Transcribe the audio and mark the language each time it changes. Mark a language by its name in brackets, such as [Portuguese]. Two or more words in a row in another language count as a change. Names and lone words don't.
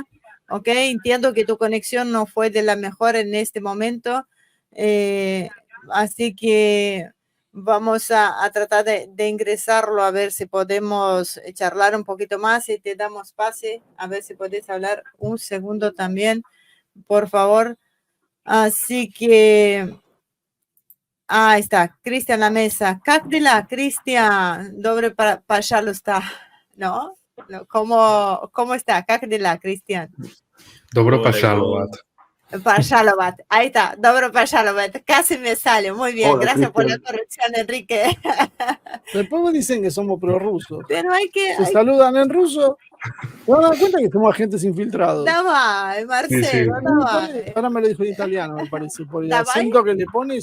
[Spanish] Ok, entiendo que tu conexión no fue de la mejor en este momento, así que vamos a tratar de ingresarlo a ver si podemos charlar un poquito más y te damos pase, a ver si puedes hablar un segundo también, por favor. Así que... Ahí está, Cristian La Mesa. [Russian] Как дела, Cristian? Добрый, пожалуйста. [Spanish] ¿No? ¿Cómo está? [Russian] Как дела, Cristian? Добро пожаловать. Пожаловать. [Spanish] Ahí está, [Russian] добро пожаловать. [Spanish] Casi me sale. Muy bien, Hola, gracias por Cristian. la corrección, Enrique. Después me dicen que somos prorrusos. Pero hay que... Se saludan en ruso. ¿Se van a dar cuenta que somos agentes infiltrados? [Russian] Давай, Marcelo, давай. [Spanish] Ahora me lo dijo en italiano, me parece. Por el [Russian] Давай. [Spanish] acento que le pones